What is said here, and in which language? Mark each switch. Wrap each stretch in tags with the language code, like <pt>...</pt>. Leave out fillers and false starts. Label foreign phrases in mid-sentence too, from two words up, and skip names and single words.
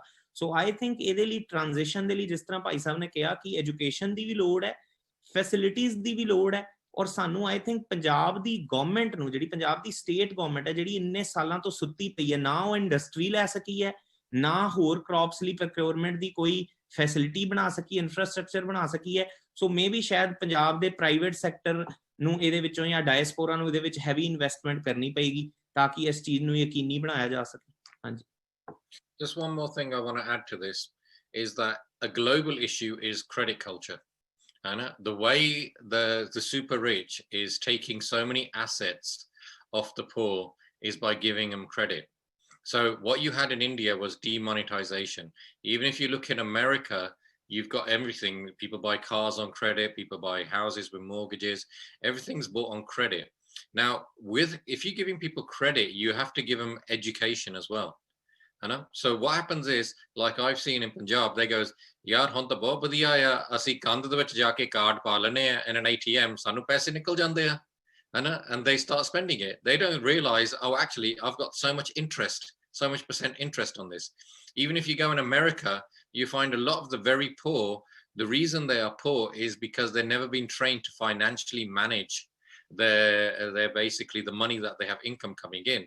<en>so I think</en> <pa>ਇਹਦੇ ਲਈ ਟ੍ਰਾਂਜੀਸ਼ਨ ਦੇ ਲਈ, ਜਿਸ ਤਰ੍ਹਾਂ ਭਾਈ ਸਾਹਿਬ ਨੇ ਕਿਹਾ ਕਿ ਐਜੂਕੇਸ਼ਨ ਦੀ ਵੀ ਲੋੜ ਹੈ, ਫੈਸਿਲਿਟੀਜ਼ ਦੀ ਵੀ ਲੋੜ ਹੈ, ਔਰ ਸਾਨੂੰ</pa> <en>I think</en> <pa>ਪੰਜਾਬ ਦੀ ਗਵਰਨਮੈਂਟ ਨੂੰ, ਜਿਹੜੀ ਪੰਜਾਬ ਦੀ</pa> <en>state government</en> <pa>ਹੈ, ਜਿਹੜੀ ਇੰਨੇ ਸਾਲਾਂ ਤੋਂ ਸੁੱਤੀ ਪਈ ਹੈ, ਨਾ ਉਹ ਇੰਡਸਟਰੀ ਲੈ ਸਕੀ ਹੈ, ਨਾ ਹੋਰ ਕ੍ਰੌਪਸ ਲਈ ਪ੍ਰੋਕਿਉਰਮੈਂਟ ਦੀ ਕੋਈ ਫੈਸਿਲਿਟੀ ਬਣਾ ਸਕੀ, ਇਨਫਰਾਸਟ੍ਰਕਚਰ ਬਣਾ ਸਕੀ ਹੈ।</pa> <en>so maybe</en> <pa>ਸ਼ਾਇਦ ਪੰਜਾਬ ਦੇ</pa> <en>private sector</en> <pa>ਨੂੰ ਇਹਦੇ ਵਿੱਚੋਂ ਜਾਂ ਡਾਇਸਪੋਰਾ ਨੂੰ ਇਹਦੇ ਵਿੱਚ</pa> <en>heavy investment</en> <pa>ਕਰਨੀ ਪਏਗੀ ਤਾਂ ਕਿ ਇਸ ਚੀਜ਼ ਨੂੰ ਯਕੀਨੀ ਬਣਾਇਆ ਜਾ ਸਕੇ। ਹਾਂਜੀ।</pa> <en>Just one more thing I want to add to this is that a global issue is credit culture. And the way the super rich is taking so many assets off the poor is by giving them credit. So what you had in India was demonetization. Even if you look in America, you've got everything. People buy cars on credit, people buy houses with mortgages, everything's bought on credit. Now, if you're giving people credit, you have to give them education as well. So what happens is, like I've seen in Punjab, they goes,</en> <pa>ਯਾਰ ਹੁਣ ਤਾਂ ਬਹੁਤ ਵਧੀਆ ਆ, ਅਸੀਂ ਕੰਧ ਦੇ ਵਿੱਚ ਜਾ ਕੇ ਕਾਰਡ ਪਾ ਲੈਣੇ ਆ</pa> <en>in an ATM,</en> <pa>ਸਾਨੂੰ ਪੈਸੇ ਨਿਕਲ ਜਾਂਦੇ ਆ,</pa> <en>and they start spending it. They don't realize, oh, actually I've got so much interest, so much % interest on this. Even if you go in America, you find a lot of the very poor, the reason they are poor is because they've never been trained to financially manage their basically the money that they have income coming in.</en>